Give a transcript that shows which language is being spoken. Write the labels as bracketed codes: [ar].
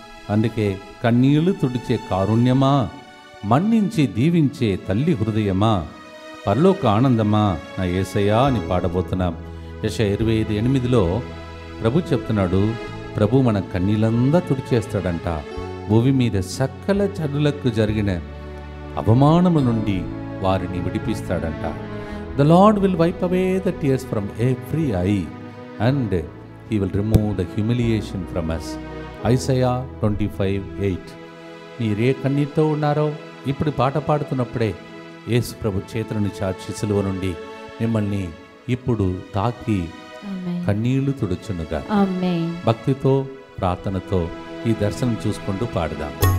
[te] అందుకే కన్నీళ్లు తుడిచే కారుణ్యమా, మన్నించి దీవించే తల్లి హృదయమా, పరలోక ఆనందమా నా యేసయ్యా అని పాడబోతున్నాం. యెషయా 25:8 ప్రభు చెప్తున్నాడు, ప్రభు మన కన్నీళ్ళంతా తుడిచేస్తాడంట. భూమి మీద సకల జనులకు జరిగిన అవమానము నుండి వారిని విడిపిస్తాడంట. [en] The Lord will wipe away the tears from every eye and He will remove the humiliation from us. Isaiah 25:8. [te] మీరే కన్నీటితో ఉన్నారో ఇప్పుడు పాట పాడుతున్నప్పుడే యేసు ప్రభు చేతులను చాచి సిలువ నుండి మిమ్మల్ని ఇప్పుడు తాకి కన్నీళ్లు తుడుచునుగా. భక్తితో ప్రార్థనతో ఈ దర్శనం చూసుకుంటూ పాడదాం.